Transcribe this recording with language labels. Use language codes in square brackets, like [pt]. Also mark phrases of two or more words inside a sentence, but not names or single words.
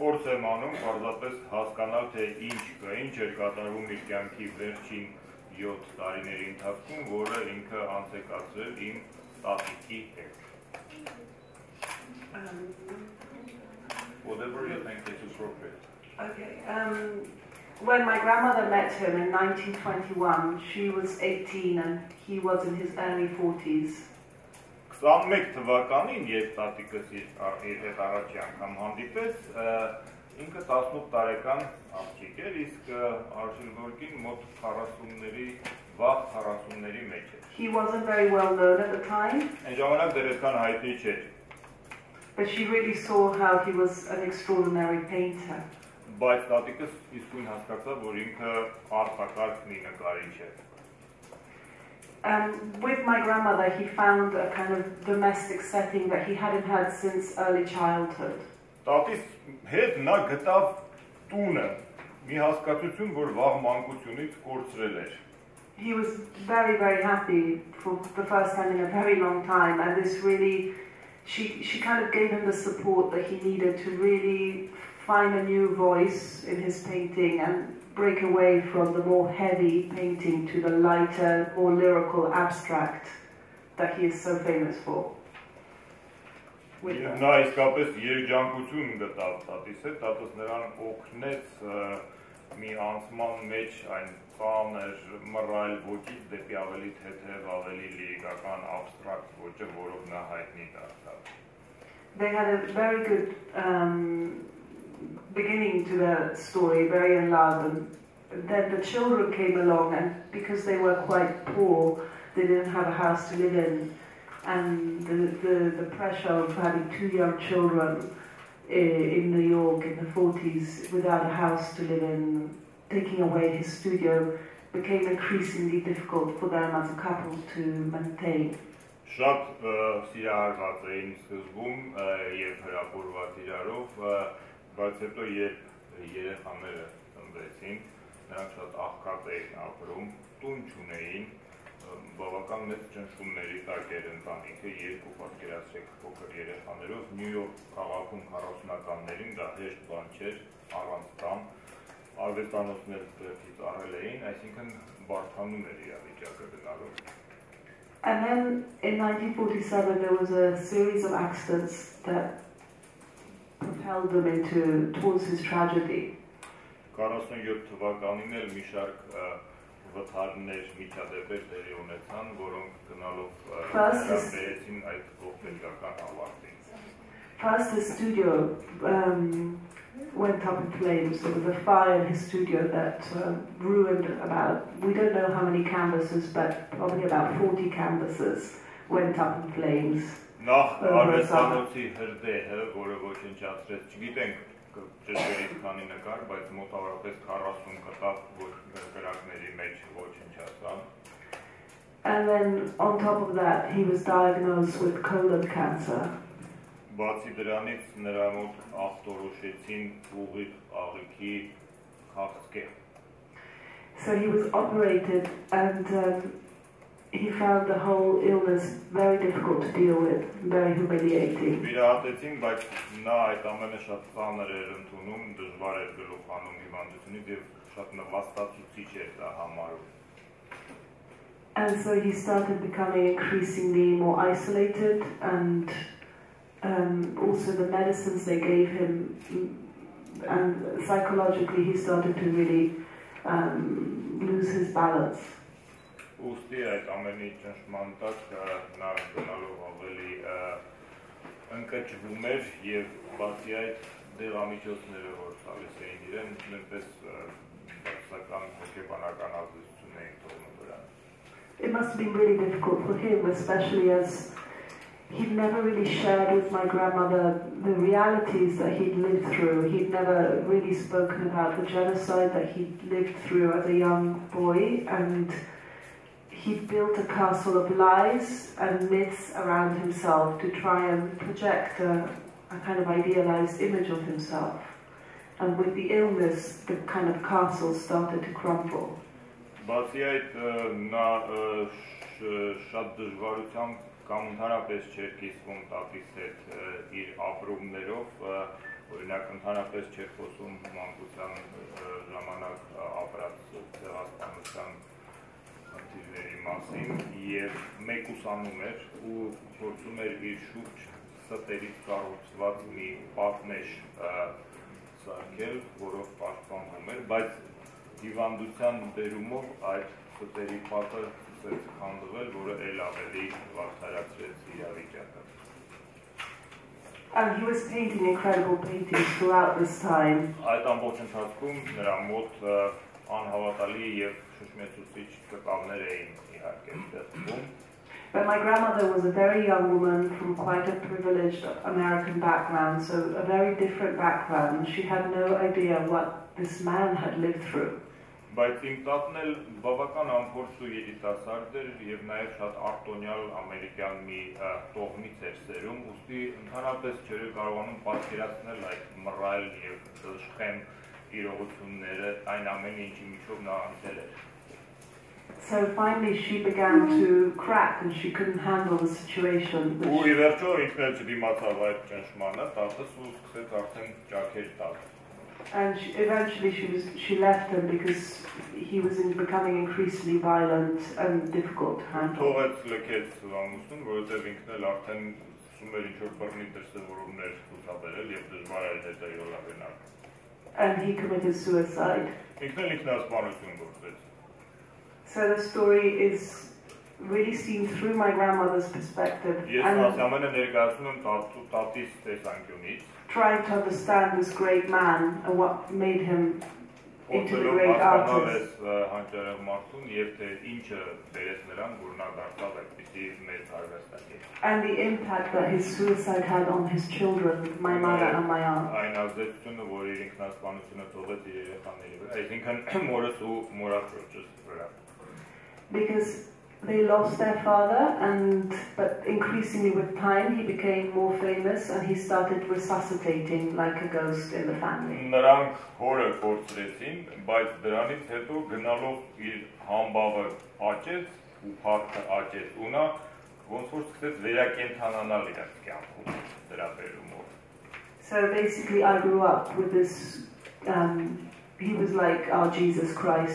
[en] Whatever you think is appropriate. Okay. When my grandmother met him in 1921, she was 18 and he was in his early 40s. [hy] 21 թվականին, երբ տատիկս իր հետ առաջի անգամ հանդիպեց, ինքը 18 տարեկան աղջիկ էր, իսկ Արշիլ Գորկին մոտ 40-ների, վաղ 40-ների մեջ էր։ [en] He wasn't very well known at the time. [hy] Այն ժամանակ դեռ այդքան հայտնի չէր։ [en] But she really saw how he was an extraordinary painter. [hy] Բայց տատիկս իսկույն հասկացավ, որ ինքը արտակարգ մի նկարիչ է։ [en] With my grandmother, he found a kind of domestic setting that he hadn't had since early childhood. [hy] Տատիս հետ նա գտավ տունը, մի հասկացություն, որ վաղ մանկությունից կորցրել էր։ [en] He was very, very happy for the first time in a very long time, and this really She kind of gave him the support that he needed to really find a new voice in his painting and break away from the more heavy painting to the lighter, more lyrical abstract that he is so famous for. [hy] Նա իսկապես երջանկություն գտավ տատիս հետ, տատս նրան օգնեց մի անցման մեջ այն ծանր, մռայլ ոճից դեպի ավելի թեթև, ավելի լիրիկական, abstract ոճը, որով նա հայտնի դարձավ։ [en] They had a very good beginning to the story, very in love, and then the children came along, and because they were quite poor, they didn't have a house to live in, and the pressure of having two young children in New York in the 40s without a house to live in, taking away his studio, became increasingly difficult for them as a couple to maintain. [hy] Շատ սիրահարված էին սկզբում եւ հրապուրված իրարով, բայց հետո երբ երեխաները ծնվեցին, նրանք շատ աղքատ էին ապրում, տուն չունեին, բավական մեծ ճնշումների տակ էր ընտանիքը, երկու պատկերացրեք փոքր երեխաներով, Նյու Յորք քաղաքում 40-ականներին դա հեշտ բան չէր, առանց տան, արվեստանոցներ դրսից առել էին, այսինքն բարդանում էր իրավիճակը գնալու։ [en] And then in 1947 there was a series of accidents that propelled them towards his tragedy. [hy] 47 թվականին էլ մի շարք վթարներ, միջադեպեր տեղի ունեցան, որոնք գնալով վերաբերեցին այդ ողբերգական ավարտին։ [en] First the studio went up in flames. There was a fire in his studio that ruined about, we don't know how many canvases, but probably about 40 canvases went up in flames. [hy] Նախ արվեստանոցի հրդեհը, որը ոչնչացրեց, չգիտենք ճշգրիտ քանի նկար, բայց մոտավորապես 40 կտավ, որ գրակների մեջ ոչնչացան։ [en] And then on top of that, he was diagnosed with colon cancer. [hy] Բացի դրանից նրա մոտ ախտորոշեցին ուղիղ աղիքի քաղցկեղ։ [en] So he was operated and he found the whole illness very difficult to deal with, very humiliating. [hy] Վիրահատեցին, բայց նա այդ ամենը շատ ծանր էր ընդունում, դժվար էր գլուխ հանում հիվանդությունից եւ շատ նվաստացուցիչ էր դա համարում։ [en] And so he started becoming increasingly more isolated, and also the medicines they gave him, and psychologically he started to really lose his balance. [hy] Ուստի այդ ամենի ճնշման տակ նա գնալով ավելի ընկճվում էր եւ բացի այդ դեղամիջոցները որ տալիս էին իրեն նույնպես բացական հոգեբանական ազդեցություն էին թողնում վրան։ [en] It must have been really difficult for him, especially as he'd never really shared with my grandmother the realities that he'd lived through. He'd never really spoken about the genocide that he'd lived through as a young boy, and he'd built a castle of lies and myths around himself to try and project a kind of idealized image of himself. And with the illness, the kind of castle started to crumble. [hy] Բացի այդ նա շատ դժվարությամբ կամ ընդհանրապես չէր կիսվում տատիս հետ իր ապրումներով, օրինակ ընդհանրապես չէր խոսում մանկության ժամանակ ապրած ցեղասպանության խնդիրների մասին եւ մեկուսանում էր ու փորձում էր իր շուրջ ստերից կառուցված մի պատնեշ սարքել, որով պաշտպանվում էր, բայց հիվանդության բերումով այդ ստերի պատը սկսեց քանդվել, որը ել ավելի վատթարացրեց իրավիճակը։ [en] And he was painting incredible paintings throughout this time. [hy] Այդ ամբողջ ընթացքում նրա մոտ անհավատալի եւ շշմեցուցիչ կտավներ էին իհարկե ստեղծվում։ [en] But my grandmother was a very young woman from quite a privileged American background, so a very different background. She had no idea what this man had lived through. [hy] Բայց իմ տատն էլ բավական անփորձ ու երիտասարդ էր եւ նաեւ շատ արտոնյալ ամերիկյան մի տոհմից էր սերում, ուստի ընդհանրապես չէր կարողանում պատկերացնել այդ մռայլ եւ դժխեմ իրողությունները, այն ամենը ինչի միջով նա անցել էր։ [en] So finally she began to crack and she couldn't handle the situation. [hy] Ու ի վերջո ինքն էլ չդիմացավ այդ ճնշմանը, տատս ու սկսեց արդեն ճաքեր տալ։ [en] And eventually she left him because he was becoming increasingly violent and difficult to handle. [hy] Թողեց լքեց ամուսնուն, որովհետև ինքն էլ արդեն սկսում էր ինչ-որ բռնի դրսևորումներ ցուցաբերել եւ դժվար էր հետո յոլավենալ։ [en] And he committed suicide. [hy] Ինքն էլ ինքնասպանություն գործեց։ [en] So the story is really seen through my grandmother's perspective. [hy] Ես ամենը ներկայացնում եմ տատիս տեսանկյունից։ [en] Trying to understand this great man and what made him into the great artist. And the impact that his suicide had on his children, my mother and my aunt. Because they lost their father, but increasingly with time he became more famous and he started resuscitating like a ghost in the family. [hy] Նրանք հորը կորցրեցին, բայց դրանից հետո գնալով իր համբավը աճեց ու փառքը աճեց ու նա ոնց որ սկսեց վերակենդանանալ իր կյանքում դրա բերումով. [en] So basically I grew up with this he was like our Jesus Christ.